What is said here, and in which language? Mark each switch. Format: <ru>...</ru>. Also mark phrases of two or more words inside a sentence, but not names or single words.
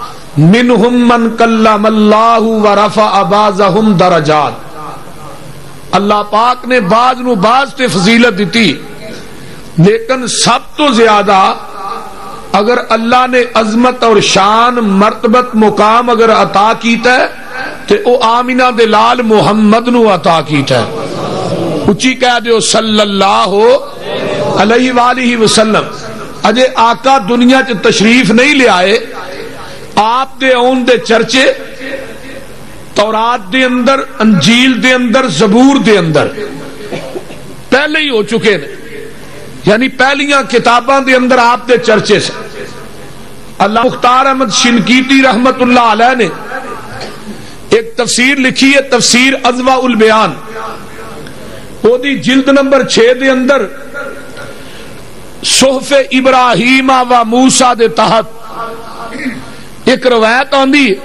<ar>منہم من کلم اللہ ورفع بعضهم درجات.</ar> <pa>اللہ پاک نے بعض نو بعض تے فضیلت دیتی، لیکن سب تو زیادہ اگر اللہ نے عظمت اور شان مرتبت مقام اگر عطا کیتا ہے تے او آمینہ دے لال محمد نو عطا کیتا ہے. اچھی کہہ دیو</pa> <ar>صلی اللہ علیہ وآلہ وسلم.</ar> <pa>اجے آقا دنیا چ تشریف نہیں لے آئے، آپ دے اون دے چرچے تورات دے اندر، انجیل دے اندر، زبور دے اندر پہلے ہی ہو چکے ہیں. یعنی پہلیاں کتاباں دے اندر آپ دے چرچے سے. اللہ مختار احمد شنقیطی</pa> <ar>رحمت اللہ علیہ</ar> <pa>نے ایک تفسیر لکھی ہے، تفسیر اضواء البیان. وہ دی جلد نمبر 6 دے اندر صحف ابراہیم و موسیٰ دے تحت ایک روایت آندی ہے.</pa>